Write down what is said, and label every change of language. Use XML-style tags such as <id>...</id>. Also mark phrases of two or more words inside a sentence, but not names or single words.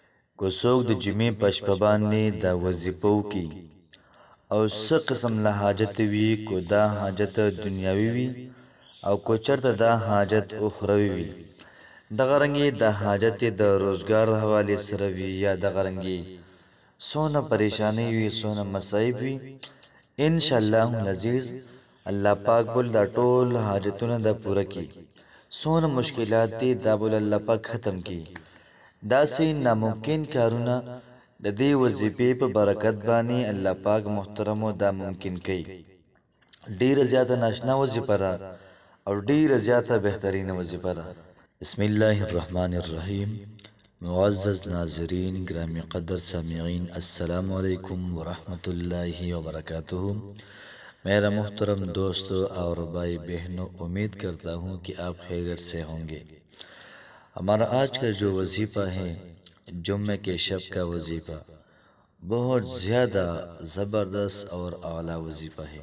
<ps>کو څوک د جمعې په شپه باندې دا وظیفه وکړي او څه قسم له حاجت وي، کو دا حاجت دنیاوي وي او کو چرته دا حاجت اخروي وي، دغه رنګې د حاجت د روزګار حوالې سره وي یا دغه رنګې څونه پریشانی وي، څونه مصائب وي،</ps> <ar>انشاءالله العزیز</ar> <ps>الله پاک بول دا ټول حاجتونه دا پوره کی، څونه مشکلات دي دا بول الله پاک ختم کی. داسې ناممکن کارونه د دې وظیفې په برکت باندې الله پاک محترمو دا ممکن کوي. ډیره زیاته ناشنا وظیفه ده او ډیره زیاته بهترینه وظیفه ده.</ps> <ar>بسم الله الرحمن الرحیم.</ar> <ur>معزز ناظرین، گرامی قدر سامعین،</ur> <ar>السلام علیکم ورحمۃ اللہ وبرکاتہ.</ar> <ur>میرا محترم دوستوں اور بھائی بہنوں، امید کرتا ہوں کہ آپ خیریت سے ہوں گے. ہمارا آج کا جو وظیفہ ہے جمعہ کے شب کا وظیفہ بہت زیادہ زبردست اور اعلیٰ وظیفہ ہے.</ur>